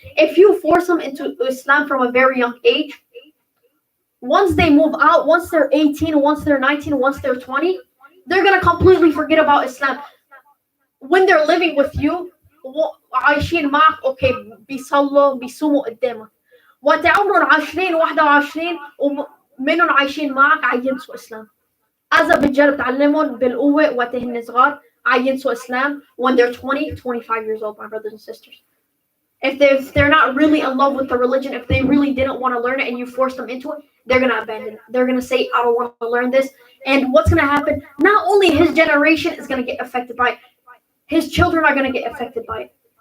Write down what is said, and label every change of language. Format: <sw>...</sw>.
<en>If you force them into Islam from a very young age, once they move out, once they're 18, once they're 19, once they're 20, they're going to completely forget about Islam. When they're living with you,</en> <ar>عايشين معك,</ar> <en>okay,</en> <ar>بيصلوا بيصوموا قدامك. وانت عمرهم 20 21 ومنهم عايشين معك عينسوا إسلام. إذا بتجرب تعلمهم بالقوة وقتهن صغار عينسوا إسلام</ar> <en>when they're 20, 25 years old, my brothers and sisters. If they're not really in love with the religion, if they really didn't want to learn it and you force them into it, they're going to abandon it. They're going to say, I don't want to learn this. And what's going to happen? Not only his generation is going to get affected by it, his children are going to get affected by it.</en>